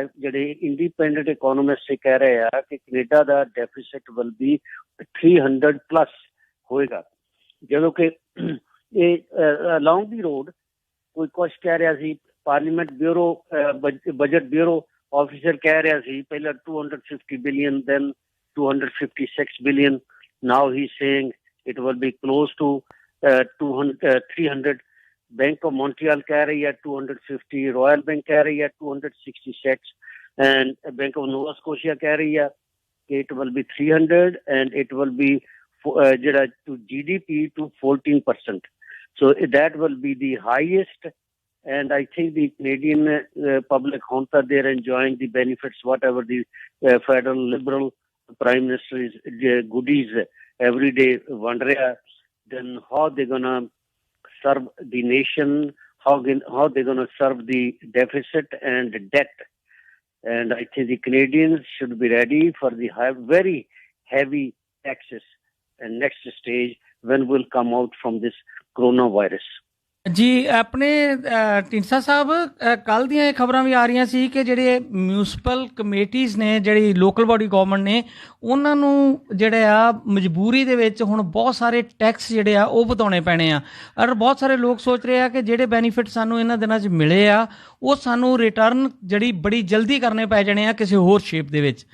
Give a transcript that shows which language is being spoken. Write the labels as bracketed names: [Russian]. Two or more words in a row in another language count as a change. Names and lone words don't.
[Punjabi] ਜਿਹੜੇ [English] independent economist [Punjabi] ਕਹਿ ਰਹੇ ਆ ਕਿ ਕੈਨੇਡਾ ਦਾ [English] deficit will be [Punjabi] 300+ ਹੋਏਗਾ, ਜਦੋਂ ਕਿ ਇਹ [English] along the road [Punjabi] ਕੋਈ ਕੁਛ ਕਹਿ ਰਿਹਾ ਸੀ। ਪਾਰਲੀਮੈਂਟ ਬਿਊਰੋ ਬਜਟ ਬਿਊਰੋ ਆਫਿਸਰ ਕਹਿ ਰਿਹਾ ਸੀ ਪਹਿਲਾਂ 250 ਬਿਲੀਅਨ, [English] then 256 billion. Now he's saying it will be close to 300. Bank of Montreal [Punjabi] ਕਹਿ ਰਹੀ ਹੈ [English] 250, Royal Bank [Punjabi] ਕਹਿ ਰਹੀ ਹੈ [English] 266 and Bank of Nova Scotia [Punjabi] ਕਹਿ ਰਹੀ ਹੈ ਕਿ [English] it will be 300 and it will be ਜਿਹੜਾ to GDP to 14%. So that will be the highest, and I think the Canadian public they're enjoying the benefits, whatever the federal liberal prime minister is goodies every day [Punjabi] ਵੰਡ ਰਿਹਾ. [English] Then how they're gonna serve the nation, how they're gonna serve the deficit and debt. And I think the Canadians should be ready for the very heavy taxes and next stage when we'll come out from this coronavirus. [Punjabi] ਜੀ ਆਪਣੇ ਢੀਂਡਸਾ ਸਾਹਿਬ, ਕੱਲ੍ਹ ਦੀਆਂ ਇਹ ਖਬਰਾਂ ਵੀ ਆ ਰਹੀਆਂ ਸੀ ਕਿ ਜਿਹੜੇ [English] municipal committees [Punjabi] ਨੇ, ਜਿਹੜੀ [English] local body government [Punjabi] ਨੇ, ਉਹਨਾਂ ਨੂੰ ਜਿਹੜੇ ਆ ਮਜਬੂਰੀ ਦੇ ਵਿੱਚ ਹੁਣ ਬਹੁਤ ਸਾਰੇ ਟੈਕਸ ਜਿਹੜੇ ਆ ਉਹ ਵਧਾਉਣੇ ਪੈਣੇ ਆ। ਔਰ ਬਹੁਤ ਸਾਰੇ ਲੋਕ ਸੋਚ ਰਹੇ ਆ ਕਿ ਜਿਹੜੇ ਬੈਨੀਫਿਟ ਸਾਨੂੰ ਇਹਨਾਂ ਦਿਨਾਂ 'ਚ ਮਿਲੇ ਆ ਉਹ ਸਾਨੂੰ ਰਿਟਰਨ ਜਿਹੜੀ ਬੜੀ ਜਲਦੀ ਕਰਨੇ ਪੈ ਜਾਣੇ ਆ ਕਿਸੇ ਹੋਰ ਸ਼ੇਪ ਦੇ ਵਿੱਚ।